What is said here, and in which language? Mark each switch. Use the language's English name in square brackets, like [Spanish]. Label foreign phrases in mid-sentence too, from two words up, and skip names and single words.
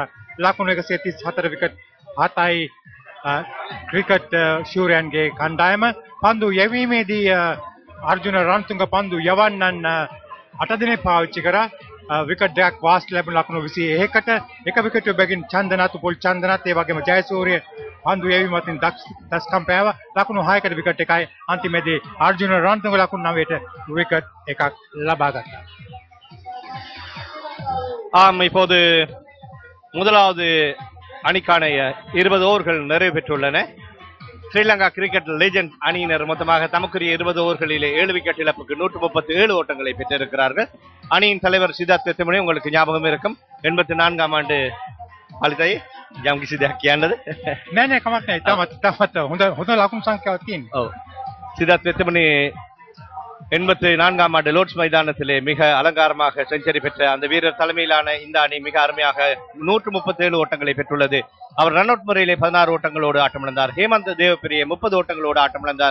[Sinhala] ලකුණු 134 විකට් 7යි ක්‍රිකට් ශූරයන්ගේ කණ්ඩායම පන්දු යැවීමේදී අර්ජුන රන්තුංග පන්දු යවන්නන් 8 දිනේ පාවිච්චි කරා. විකට් දෙකක් වාස් ලැබුණ ලකුණු 21කට එක විකට් බැගින් චන්දනත් උපුල් චන්දනත් ඒ වගේම ජයසූරිය පන්දු යැවීමෙන් දක්ෂකම් පෑවා ලකුණු 6කට විකට් එකයි අන්තිමේදී අර්ජුන රන්තුංග ලකුණු 9ට විකට් එකක් ලබා ගත්තා. [Tamil] இப்போது முதலாவது அணிக்கான 20 ஓவர்கள் நிறைவு பெற்றுள்ளன. ஸ்ரீலங்கா கிரிக்கெட் லெஜண்ட் அணியினர் மொத்தமாக தமக்குரிய 20 ஓவர்களிலே 7 விக்கெட் இழப்புக்கு 137 ஓட்டங்களை பெற்றிருக்கிறார்கள். அணியின் தலைவர் சித்தார்த் வெத்தமணி உங்களுக்கு ஞாபகம் இருக்கும் 84ஆம் ஆண்டு [Sinhala] අලිතයි යම් කිසි දෙයක් කියන්නද? නෑ කමක් නෑ. තාමත් හොඳ ලකුණු සංඛ්‍යාවක් තියෙනවා. ඔව්. [Tamil] சித்தார்த் வெத்தமணி 84ஆம் ஆண்டு லோர்ட்ஸ் மைதானத்திலே மிக அலங்காரமாக செஞ்சுரி பெற்ற அந்த வீரர் தலைமையிலான இந்த அணி மிக அருமையாக 137 ஓட்டங்களை பெற்றுள்ளது. அவர் ரன் அவுட் முறையிலே 16 ஓட்டங்களோடு ஆட்டமிழந்தார். ஹேமந்த் தேவப்பிரிய 30 ஓட்டங்களோடு ஆட்டமிழந்தார்.